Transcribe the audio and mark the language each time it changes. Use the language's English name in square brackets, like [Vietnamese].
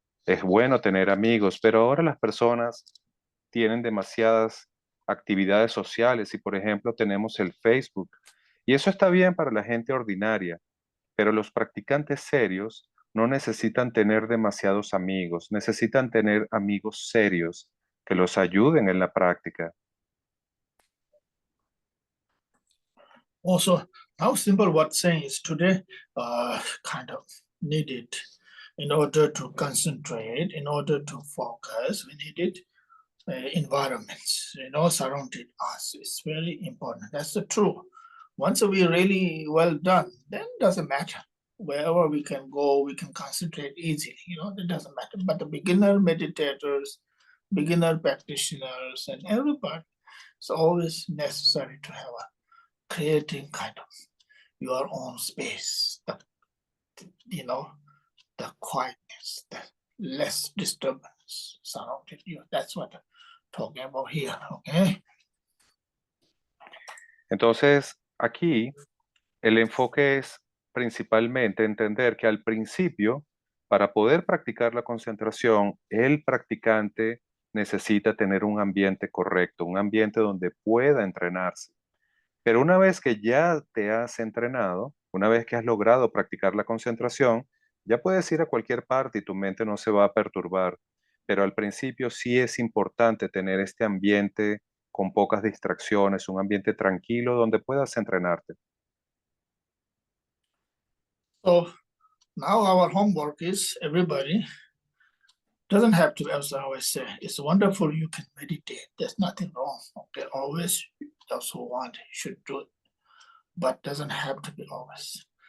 [Spanish] Es bueno tener amigos, pero ahora las personas tienen demasiadas actividades sociales y, por ejemplo, tenemos el Facebook. Y eso está bien para la gente ordinaria, pero los practicantes serios no necesitan tener demasiados amigos, necesitan tener amigos serios que los ayuden en la práctica. [English] Also, how simple what saying is today kind of needed in order to concentrate, in order to focus, we needed environments, surrounded us. It's very important. That's the truth. Once we really well done, then it doesn't matter. Wherever we can go, we can concentrate easily, it doesn't matter. But the beginner meditators, beginner practitioners, and everybody, it's always necessary to have a creating kind of your own space, the quietness, the less disturbance surrounded you. That's what I'm talking about here, okay? [Spanish] Entonces, aquí el enfoque es principalmente entender que al principio, para poder practicar la concentración, el practicante necesita tener un ambiente correcto, un ambiente donde pueda entrenarse. Pero una vez que ya te has entrenado, una vez que has logrado practicar la concentración, ya puedes ir a cualquier parte y tu mente no se va a perturbar. Pero al principio sí es importante tener este ambiente con pocas distracciones, un ambiente tranquilo donde puedas entrenarte. [English] So now our homework is everybody Doesn't have to, as I always say, it's wonderful you can meditate. There's nothing wrong. Okay, always those who want should do it, but doesn't have to be always.